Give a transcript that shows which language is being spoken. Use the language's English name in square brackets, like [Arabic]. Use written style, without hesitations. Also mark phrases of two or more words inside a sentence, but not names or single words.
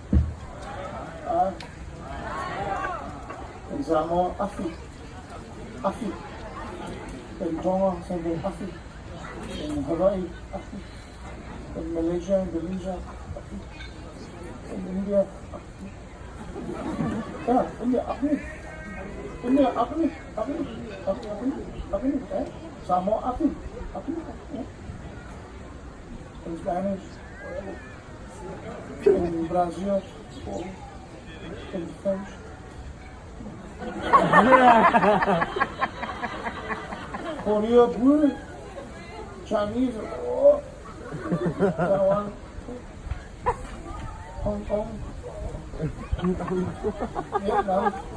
[English] In Samoa, Afi. Afi. In Tonga, say Afi. In Hawaii, Afi. In Malaysia, Indonesia, Afi. In India, Afi. Yeah, India, Afi. India, Afi. Afi. Afi. Afi. Samoa, Afi. Afi. In Spanish, in Brazil, in French. Korea, Blue, Chinese, Taiwan, Hong Kong, Vietnam.